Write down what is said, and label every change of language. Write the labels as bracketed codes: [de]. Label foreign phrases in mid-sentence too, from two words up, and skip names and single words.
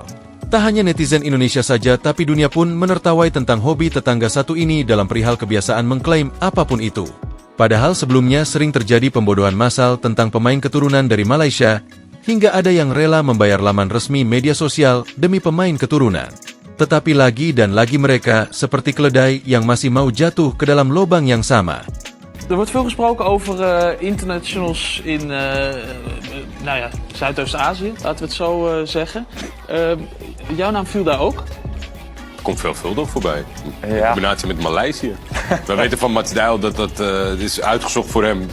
[id] Tak hanya netizen Indonesia saja, tapi dunia pun menertawai tentang hobi tetangga satu ini dalam perihal kebiasaan mengklaim apapun itu. Padahal sebelumnya sering terjadi pembodohan massal tentang pemain keturunan dari Malaysia, hingga ada yang rela membayar laman resmi media sosial demi pemain keturunan. Tetapi lagi dan lagi mereka seperti keledai yang masih mau jatuh ke dalam lubang yang sama. [nl] Er wordt veel gesproken over internationals in Zuidoost-Azië, laten we het zo zeggen. Jouw naam viel daar ook? Komt veelvuldig voorbij. In Ja. combinatie met Maleisië. We weten van Mats Dijl dat het is uitgezocht voor hem.